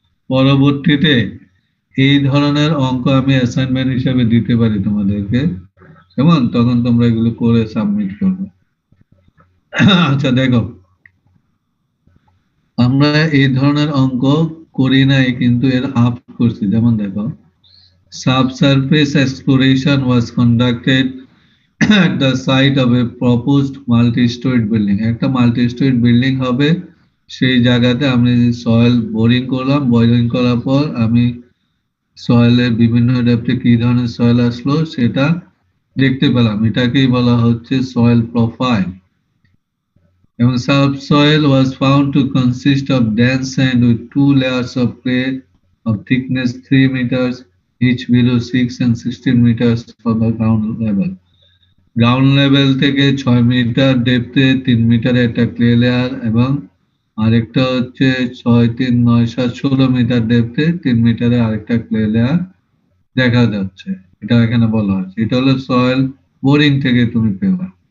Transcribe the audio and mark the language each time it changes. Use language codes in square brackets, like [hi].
[bn] পরবর্তীতে এই ধরনের অঙ্ক আমি অ্যাসাইনমেন্ট হিসেবে দিতে পারি তোমাদেরকে, কেমন? তখন তোমরা এগুলো করে সাবমিট করবে। আচ্ছা দেখো, আমরা এই ধরনের অঙ্ক করি নাই, কিন্তু এর আপ করছি। যেমন দেখো, [en] Subsurface exploration was conducted at the site of a proposed multi-storied building. [bn] একটা multi-storied building হবে, সেই জায়গাতে আমি সয়েল বোরিং করলাম, বোরিং করার পর আমি সয়েলের বিভিন্ন ডেপথে কি ধরনের সয়েল আসলো সেটা দেখতে পেলাম, এটাকেই বলা হচ্ছে সয়েল প্রোফাইল। [en] এবং subsoil was found to consist of dense sand with 2 layers of clay of thickness 3 meters each below 6 and 16 meters from the ground level. [bn] Ground level থেকে 6 মিটার ডেপথে 3 মিটারে একটা ক্লে লেয়ার, এবং আরেকটা হচ্ছে 6, 3, 9, 7, 16 মিটার ডেপথে 3 মিটারে আরেকটা clay layer দেখা যাচ্ছে। এটা এখানে বলা হচ্ছে, এটা হলো সয়েল বোরিং থেকে তুমি পেলা।